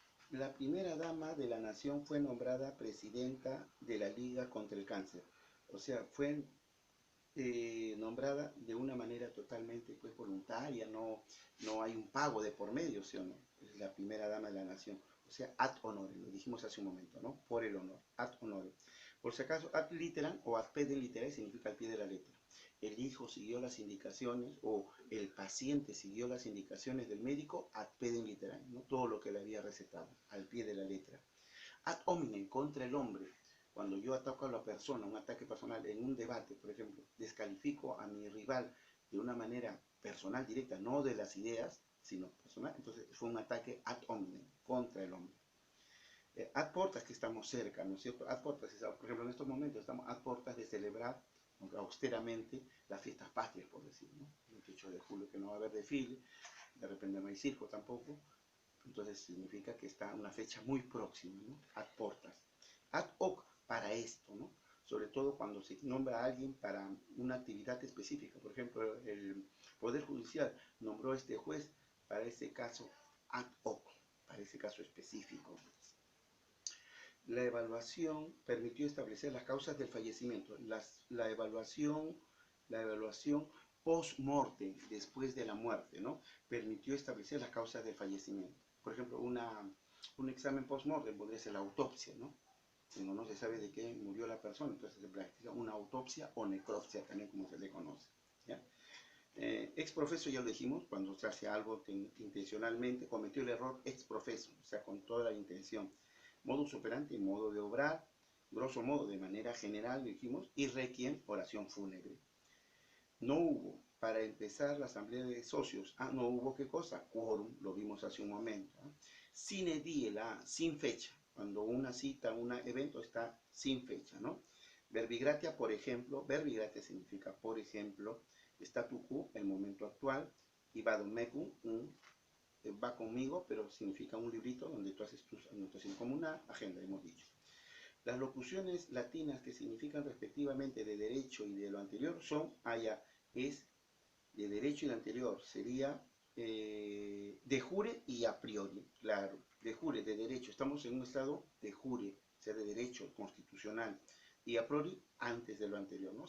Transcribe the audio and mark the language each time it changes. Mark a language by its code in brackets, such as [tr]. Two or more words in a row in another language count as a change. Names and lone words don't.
[es] La primera dama de la nación fue nombrada presidenta de la Liga contra el Cáncer. O sea, fue nombrada de una manera totalmente pues, voluntaria, no hay un pago de por medio, ¿sí o no? Es la primera dama de la nación. O sea, [la] ad honorem, [es] lo dijimos hace un momento, ¿no? Por el honor, [la] ad honorem. [es] Por si acaso, [la] ad literam [es] o [la] ad pedem literae [es] significa al pie de la letra. El hijo siguió las indicaciones o el paciente siguió las indicaciones del médico [la] ad pedem literae, [es] ¿no? Todo lo que le había recetado, al pie de la letra. [la] Ad hominem, [es] contra el hombre. Cuando yo ataco a la persona, un ataque personal en un debate, por ejemplo, descalifico a mi rival de una manera personal, directa, no de las ideas, sino personal, entonces fue un ataque [la] ad hominem, [es] contra el hombre. [la] Ad portas, [es] que estamos cerca, ¿no es cierto? [la] Ad portas, [es] por ejemplo, en estos momentos estamos [la] ad portas [es] de celebrar austeramente las fiestas patrias, por decir, ¿no? El 28 de julio, que no va a haber desfile, de repente no hay circo tampoco, entonces significa que está una fecha muy próxima, ¿no? [la] Ad portas. Ad hoc, [es] para esto, ¿no? Sobre todo cuando se nombra a alguien para una actividad específica. Por ejemplo, el Poder Judicial nombró a este juez para ese caso [la] ad hoc, [es] para ese caso específico. La evaluación permitió establecer las causas del fallecimiento. La evaluación post-mortem, después de la muerte, ¿no? Permitió establecer las causas del fallecimiento. Por ejemplo, un examen post-mortem podría ser la autopsia, ¿no? Cuando no se sabe de qué murió la persona, entonces se practica una autopsia o necropsia, también como se le conoce. ¿Ya? [la] Ex profeso [es] ya lo dijimos, cuando se hace algo intencionalmente, cometió el error [la] ex profeso, [es] o sea, con toda la intención. [la] Modus operandi, [es] modo de obrar, [la] grosso modo, [es] de manera general, dijimos, y requiem, oración fúnebre. No hubo, para empezar, la asamblea de socios. No hubo qué cosa, quórum, lo vimos hace un momento. [la] Sine die, [es] sin fecha. Cuando una cita, un evento está sin fecha, ¿no? Verbigratia, por ejemplo, verbigratia significa, por ejemplo, [la] statu quo, [es] el momento actual, y [la] vadum mecum, [es] va conmigo, pero significa un librito donde tú haces tus anotaciones, como una agenda, hemos dicho. Las locuciones latinas que significan respectivamente de derecho y de lo anterior son, es de derecho y de anterior, sería [la] de jure [es] y [la] a priori, [es] claro, [la] de jure, [es] de derecho, estamos en un estado [la] de jure, [es] o sea, de derecho constitucional, y [la] a priori [es] antes de lo anterior, ¿no?